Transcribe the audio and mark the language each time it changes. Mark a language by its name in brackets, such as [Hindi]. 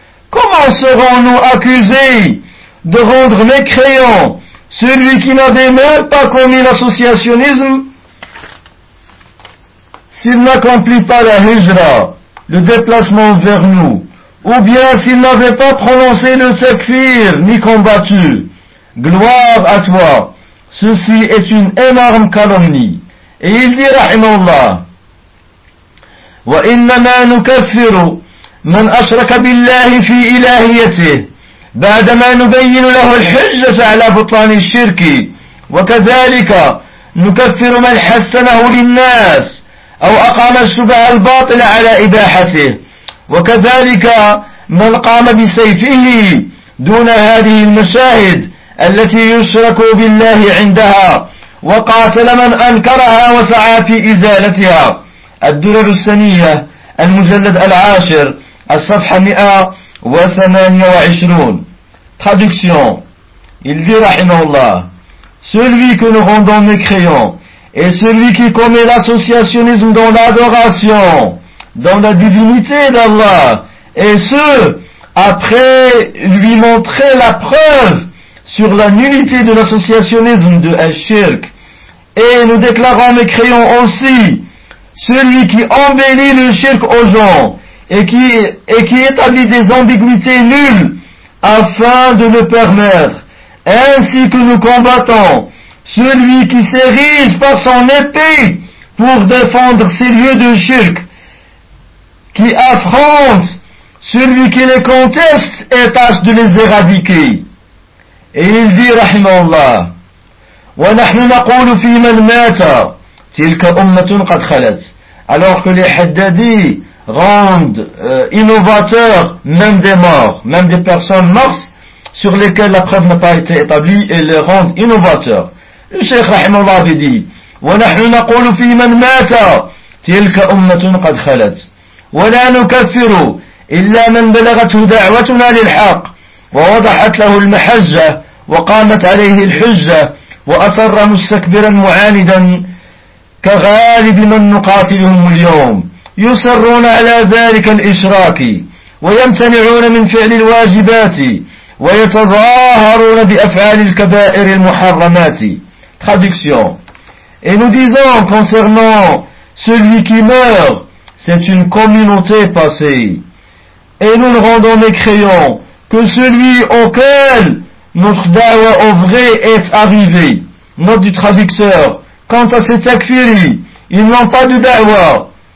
[French] comment serons-nous accusés de rendre mécréant celui qui n'avait même pas commis l'associationnisme, s'il n'accomplit pas la hijra, le déplacement vers nous, ou bien s'il n'avait pas prononcé le takfir, ni combattu? Gloire à toi, ceci est une énorme calomnie. Et il dit, [Arabic] rahimallah, وَإِنَّمَا نُكَفِّرُ مَنْ أَشْرَكَ بِاللَّهِ فِي إِلَهِيَتِهِ بعدما نبين له الحجة على بطلان الشرك، وكذلك نكفر من حسنه للناس أو أقام الشبه الباطل على إباحته، وكذلك من قام بسيفه دون هذه المشاهد التي يشرك بالله عندها، وقاتل من أنكرها وسعى في إزالتها. الدرر السنية المجلد العاشر الصفحة 128. [French] Traduction, il dit, rahimahullah, celui que nous rendons mécréant est celui qui commet l'associationnisme dans l'adoration, dans la divinité d'Allah, et ce, après lui montrer la preuve sur la nullité de l'associationnisme de Al-Shirk. Et nous déclarons et créons aussi celui qui embellit le shirk aux gens et qui établit des ambiguïtés nulles afin de le permettre. Ainsi que nous combattons celui qui s'érige par son épée pour défendre ces lieux de shirk, qui affronte celui qui les conteste et tâche de les éradiquer. Et il dit, [Arabic] rahimallah, ونحن نقول في من مات تلك أمة قد خلت. [French] Alors que les Haddadi rendent innovateurs même des morts, même des personnes mortes sur lesquelles la preuve n'a pas été établie, et les rendent innovateurs. Le Cheikh Rahimallah avait dit, [Arabic] ونحن نقول في من مات تلك أمة قد خلت ولا نكفر إلا من بلغته دعوتنا للحق ووضحت له المحجة وقامت عليه الحجة وأصر مستكبرا معاندا كغالب من نقاتلهم اليوم يصرون على ذلك الإشراك ويمتنعون من فعل الواجبات ويتظاهرون بأفعال الكبائر المحرمات. [French] Traduction. Et nous disons concernant celui qui meurt, c'est une communauté passée. Et nous ne rendons les crayons que celui auquel notre dawa au vrai est arrivé. Note du traducteur, quant à ces takfiris, ils n'ont pas de da'wa.